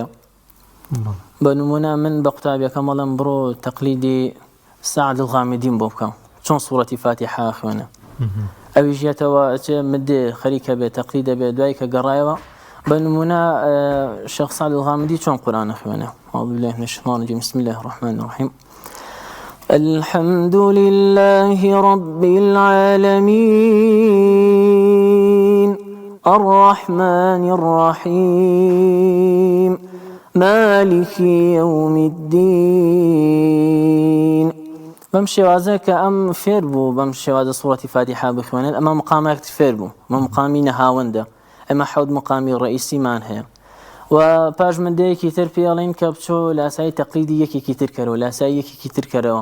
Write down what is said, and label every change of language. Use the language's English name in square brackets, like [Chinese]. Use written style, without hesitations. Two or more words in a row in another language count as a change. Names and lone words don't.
[Central Kurdish] بە نمونە من بە قوتابیەکەم ئەڵێم بڕۆ تەقلیدی سەعد الغامدین بۆ بکەم چۆن سوورەتی فاتیحە خوێنە، ئەوی ژێتەوە ئەچێ مدێ خەریکە بێت تەقلیدە بێت، دوای کە گەڕایەوە بە نمونە شێخ سەعد الغامدی چۆن قورئان خوێنە. [Arabic] أعوذ بالله من الشيطان الرجيم بسم الله الرحمن الرحيم الحمد لله رب العالمين الرحمن الرحيم مالك يوم الدين. [Central Kurdish] بەم شێوازە کە ئەم فێر بوو بەم شێوازە سوورەتی فاتیحە بخوێنێت، ئەمە مقامێک فێر بوو، ئەمە مقامی نەهاوەندە، ئەمە حەوت مقامی ڕئیسیمان هەیە و پاش مندەیەکی تر پێڵین کە بچۆ لاسایی تەقلیدی یەکێکی تر کەرەوە، لاسایی یەکێکی تر کەرەوە.